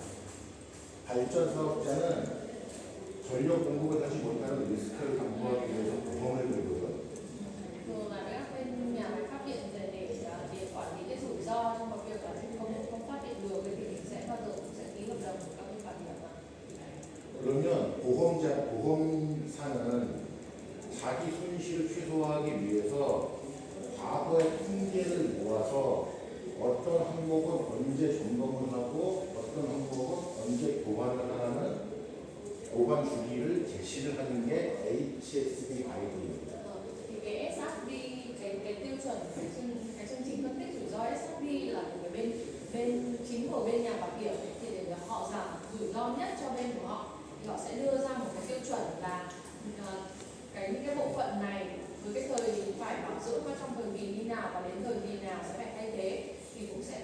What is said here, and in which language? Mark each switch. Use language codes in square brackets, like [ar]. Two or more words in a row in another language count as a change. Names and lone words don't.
[ko] 발전 사업자는 전력 공급을 하지 못하는 리스크를 담보하기 위해서 보험을 들고요. [vi] Thường là các bên nhà máy phát điện để quản lý cái rủi ro trong việc là không phát điện được, thì mình sẽ bao giờ cũng sẽ ký hợp đồng với các bên bảo hiểm. [ko] 그러면 보험사는 자기 손실을 최소화하기 위해서 과거의 통계를 모아서 어떤 항목은 언제 점검을 하고 어떤 항목은 언제 교환을 하는 교환 주기를 제시를 하는 게 HSB 가이드입니다. [vi] Thì cái SFB, cái tiêu chuẩn, cái chương trình phân tích rủi ro SFB là của cái bên chính của bên nhà bảo hiểm, thì để họ giảm rủi ro nhất cho bên của họ, thì họ sẽ đưa ra một cái tiêu chuẩn là những cái bộ phận này với cái thời phải bảo dưỡng trong thời kỳ như nào và đến thời kỳ nào sẽ phải thay thế, thì cũng